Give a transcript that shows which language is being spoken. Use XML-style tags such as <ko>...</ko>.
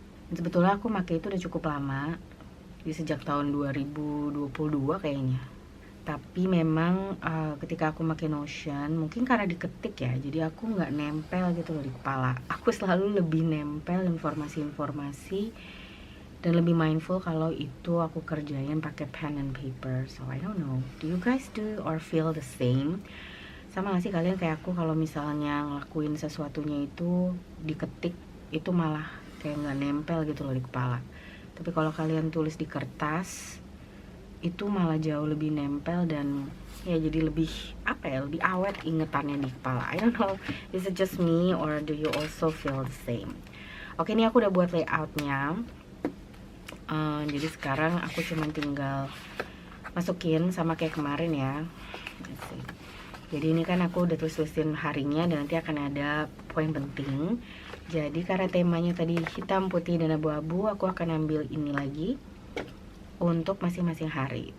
<id>Dan sebetulnya aku pakai itu udah cukup lama, di sejak tahun 2022 kayaknya. Tapi memang ketika aku pakai Notion, mungkin karena diketik ya, jadi aku nggak nempel gitu loh di kepala. Aku selalu lebih nempel informasi-informasi dan lebih mindful kalau itu aku kerjain pakai pen and paper.</id> <en>So I don't know, do you guys do or feel the same?</en> <id>Sama gak sih kalian kayak aku, kalau misalnya ngelakuin sesuatunya itu diketik, itu malah kayak nggak nempel gitu loh di kepala. Tapi kalau kalian tulis di kertas, itu malah jauh lebih nempel dan ya jadi lebih lebih awet ingetannya di kepala.</id> <en>I don't know, is it just me or do you also feel the same?</en> <id>Oke, ini aku udah buat layoutnya. Jadi sekarang aku cuma tinggal masukin sama kayak kemarin ya. Jadi ini kan aku udah tulis-tulisin harinya dan nanti akan ada poin penting. Jadi karena temanya tadi hitam, putih, dan abu-abu, aku akan ambil ini lagi untuk masing-masing hari.</id>